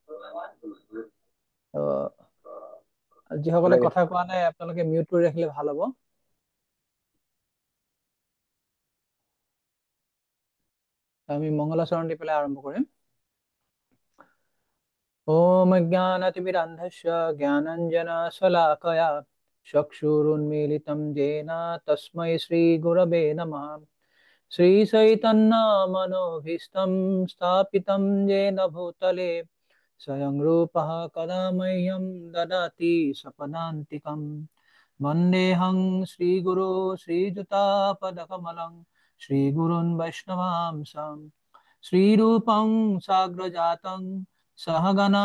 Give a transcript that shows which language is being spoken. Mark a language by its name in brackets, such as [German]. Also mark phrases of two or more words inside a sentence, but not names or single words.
[Assamese] যিসকলে কথা কোৱা নাই আপোনালোকে মিউট কৰি ৰাখিলে ভাল হ'ব। আমি মংগলাচৰণ দি পেলাই আৰম্ভ কৰিম। [Sanskrit] ओम अज्ञानतिमिरान्धस्य ज्ञानाञ्जनशलाकया चक्षुरुन्मीलितं येन तस्मै श्रीगुरवे नमः। श्रीचैतन्यमनोभीष्टं स्थापितं येन भूतले स्वयं रूपः कदा मह्यं ददाति स्वपदान्तिकं। वन्देऽहं श्रीगुरो श्रीयुतापदकमलं श्रीगुरून् वैष्णवांसं श्रीरूपं साग्रजातं सहगणा